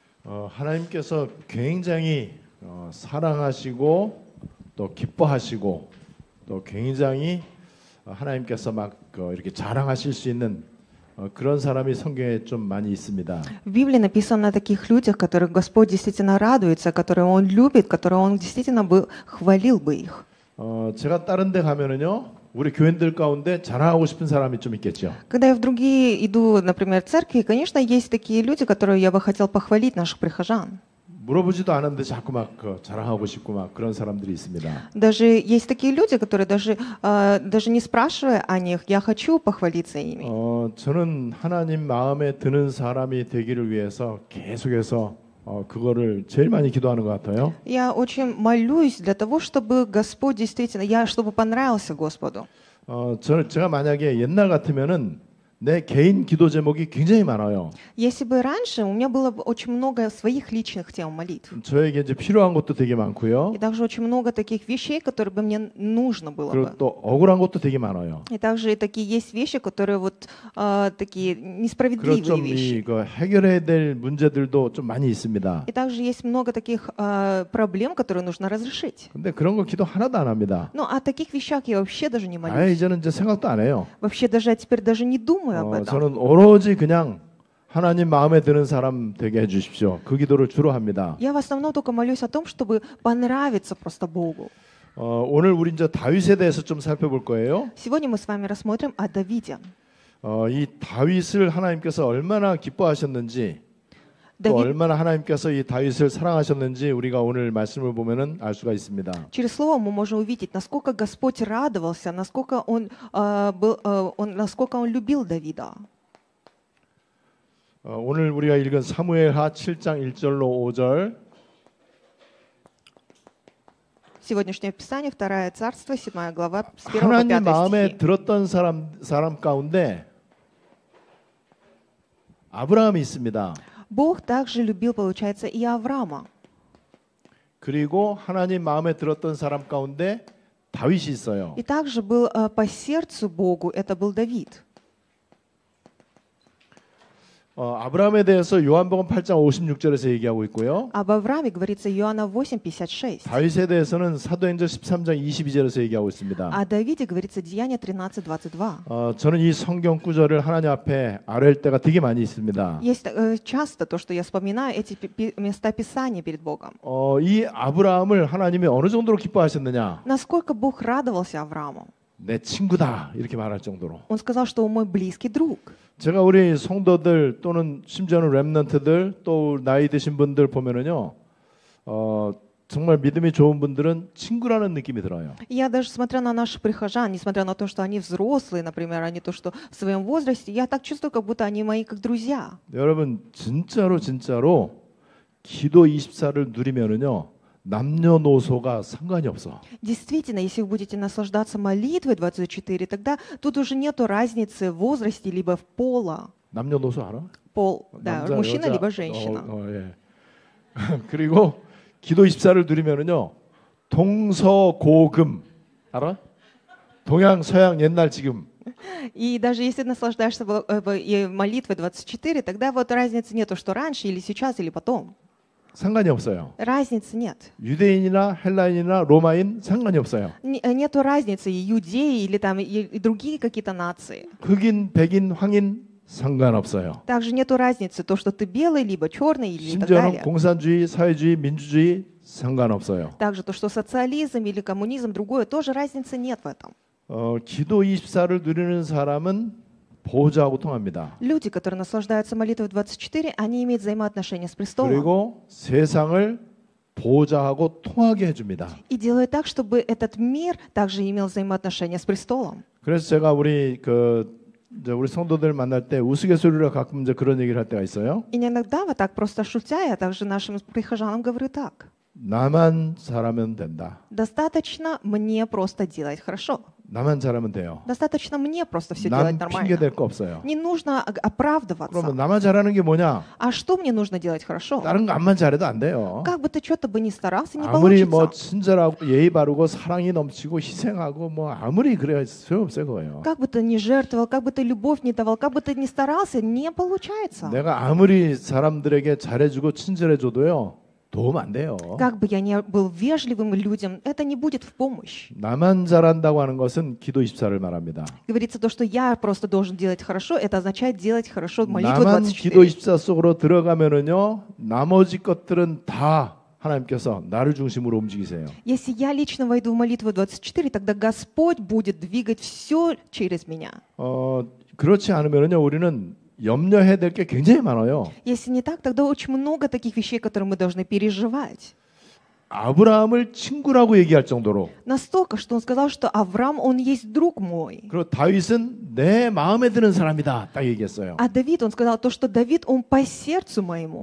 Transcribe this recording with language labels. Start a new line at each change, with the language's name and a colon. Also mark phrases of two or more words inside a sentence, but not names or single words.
Korean: 하나님께서 굉장히 사랑하시고 또 기뻐하시고 또 굉장히 하나님께서 막 이렇게 자랑하실 수 있는 그런 사람이 성경에 좀 많이 있습니다.
Russian: В Библии написано о таких людях, которых Господь действительно радуется, которые Он любит, которые Он действительно бы хвалил бы их.
Korean: 제가 다른 데 가면은요. 우리 교인들 가운데 자랑하고 싶은 사람이 좀 있겠죠.
Russian: Когда я в другие иду, например, в церкви, конечно, есть такие люди, которые я бы хотел похвалить, наших прихожан.
Korean: 물어보지도 않았는데 자꾸 막 자랑하고 싶고 막 그런 사람들이 있습니다.
Russian: Даже есть такие люди, которые даже не спрашивая о них, я хочу похвалиться ими.
Korean: 저는 하나님 마음에 드는 사람이 되기를 위해서 계속해서 그거를 제일 많이 기도하는 것 같아요.
Russian: Я очень молюсь для того, чтобы Господь действительно, чтобы понравился Господу.
Korean: 제가 만약에 옛날 같으면은 내 개인 기도 제목이 굉장히 많아요.
Russian: Если бы раньше у меня было бы очень много своих личных тем молитв.
Korean: 저에게 이제 필요한 것도 되게 많고요.
Russian: И также очень много таких вещей, которые бы мне нужно было
Korean: 그리고
Russian: бы.
Korean: 또 억울한 것도 되게 많아요.
Russian: И также такие есть вещи, которые вот такие
Korean: 그리고
Russian: несправедливые
Korean: 좀
Russian: вещи.
Korean: 해결해야 될 문제들도 좀 많이 있습니다.
Russian: И также есть много таких проблем, которые нужно разрешить.
Korean: 근데 그런 거 기도 하나도 안 합니다.
Russian: Но о таких вещах я вообще даже не
Korean: 아예
Russian: молюсь.
Korean: 이제는 이제 생각도 안 해요.
Russian: Вообще даже я теперь даже не думаю об этом.
Korean: 저는 오로지 그냥 하나님 마음에 드는 사람 되게 해주십시오. 그 기도를 주로 합니다.
Russian: Я в основном только молюсь о том, чтобы понравиться просто Богу.
Korean: 오늘 우리 이제 다윗에 대해서 좀 살펴볼 거예요.
Russian: Сегодня мы с вами рассмотрим о Давиде.
Korean: 이 다윗을 하나님께서 얼마나 기뻐하셨는지 또
Russian: Давид,
Korean: 얼마나 하나님께서 이 다윗을 사랑하셨는지 우리가 오늘 말씀을 보면은 알 수가 있습니다.
Russian: через слово мы можем увидеть, насколько Господь радовался, насколько насколько Он любил Давида.
Korean: 오늘 우리가 읽은 사무엘하 7장 1절로 5절.
Russian: Сегодняшнее Писание, 2 Царство, 7 глава, с 1 по
Korean: 하나님
Russian: 5
Korean: 마음에
Russian: стихи.
Korean: 들었던 사람 가운데 아브라함이 있습니다.
Russian: Бог также любил, получается, и Авраама.
Korean: 그리고 하나님 마음에 들었던 사람 가운데 다윗이 있어요.
Russian: И также был по сердцу Богу, это был Давид.
Korean: 아브라함에 대해서 요한복음 8장 56절에서 얘기하고 있고요.
Russian: Об Аврааме говорится Иоанна 8:56.
Korean: 다윗에 대해서는 사도행전 13장 22절에서 얘기하고 있습니다.
Russian: О Давиде говорится Деяния 13:22.
Korean: 저는 이 성경 구절을 하나님 앞에 아뢰할 때가 되게 많이 있습니다.
Russian: Есть часто то, что я вспоминаю эти места Писания перед Богом.
Korean: 이 아브라함을 하나님이 어느 정도로 기뻐하셨느냐?
Russian: Насколько Бог радовался Аврааму.
Korean: 내 친구다 이렇게 말할 정도로.
Russian: Он сказал, что он мой близкий друг.
Korean: 제가 우리 성도들 또는 심지어는 렘넌트들 또 나이 드신 분들 보면은요, 정말 믿음이 좋은 분들은 친구라는 느낌이 들어요.
Russian: Я даже смотря на наших прихожан, несмотря на то, что они взрослые, например, они то, что в своем возрасте, я так чувствую, как будто они мои как друзья.
Korean: 여러분 진짜로 기도 24를 누리면은요. 남녀노소가 상관이 없어.
Russian: Действительно, если вы будете наслаждаться молитвой 24, тогда тут уже нету разницы в возрасте либо в пола.
Korean: 남녀노소 알아?
Russian: Пол, да,
Korean: 남자,
Russian: мужчина
Korean: 여자,
Russian: либо женщина.
Korean: 예. 그리고 기도 24를 누리면은요. 동서고금 알아? 동양, 서양, 옛날, 지금.
Russian: И даже если наслаждаешься молитвой 24, тогда вот разницы нету, что раньше или сейчас или потом.
Korean: 상관이 없어요.
Russian: Разницы нет.
Korean: 유대인이나 헬라인이나 로마인 상관이 없어요.
Russian: Нету разницы и иудеи или там и другие какие-то нации.
Korean: 흑인, 백인, 황인 상관없어요.
Russian: Также нету разницы то, что ты белый либо черный или так
Korean: 심지어는
Russian: далее.
Korean: 공산주의, 사회주의, 민주주의 상관없어요.
Russian: Также то, что социализм или коммунизм другое, тоже разницы нет в этом.
Korean: 기도 24를 누리는 사람은 보호자하고 통합니다.
Russian: Люди, которые наслаждаются молитвой 24, они имеют взаимоотношения с престолом.
Korean: 그리고 세상을 보호자하고 통하게 해줍니다.
Russian: И делают так, чтобы этот мир также имел взаимоотношения с престолом.
Korean: 그래서 제가 우리 성도들 만날 때 우스갯소리로 가끔 이제 그런 얘기를 할 때가 있어요.
Russian: И иногда вот так просто шутя, я также нашим прихожанам говорю так.
Korean: 나만 잘하면 된다.
Russian: Достаточно мне просто делать хорошо.
Korean: 나만 잘하면 돼요.
Russian: Достаточно мне просто все
Korean: 남
Russian: делать
Korean: 핑계
Russian: нормально.
Korean: 댈 거 없어요.
Russian: Не нужно
Korean: 그러면
Russian: оправдываться.
Korean: 나만 잘하는 게 뭐냐?
Russian: А что мне нужно делать хорошо?
Korean: 다른 거 암만 잘해도 안 돼요.
Russian: Как бы ты что-то бы ни старался, не
Korean: 아무리 뭐
Russian: получится.
Korean: 친절하고 예의 바르고 사랑이 넘치고 희생하고 뭐 아무리 그래야 소용없어요 그거예요.
Russian: Как бы ты ни жертвовал, как бы ты любовь не давал, как бы ты ни старался, не получается.
Korean: 내가 아무리 사람들에게 잘해주고 친절해줘도요 도움 안 돼요.
Russian: Как бы я ни был вежливым людям, это не будет в помощь.
Korean: 나만 잘한다고 하는 것은 기도 24를 말합니다.
Russian: Говорится то, что я просто должен делать хорошо, это означает делать хорошо молитву
Korean: 나만 기도
Russian: 24.
Korean: 24 속으로 들어가면은요 나머지 것들은 다 하나님께서 나를 중심으로 움직이세요.
Russian: Если я лично войду в молитву 24, тогда Господь будет двигать все через меня.
Korean: 그렇지 않으면은요 우리는 염려해야 될 게 굉장히 많아요.
Russian: Если не так, тогда очень много таких вещей, которые мы должны переживать.
Korean: 아브라함을 친구라고 얘기할 정도로.
Russian: Настолько, что он сказал, что Авраам, он есть друг мой.
Korean: 그리고 다윗은 내 마음에 드는 사람이다. 딱 얘기했어요.
Russian: А Давид, он сказал то, что Давид, он по сердцу моему.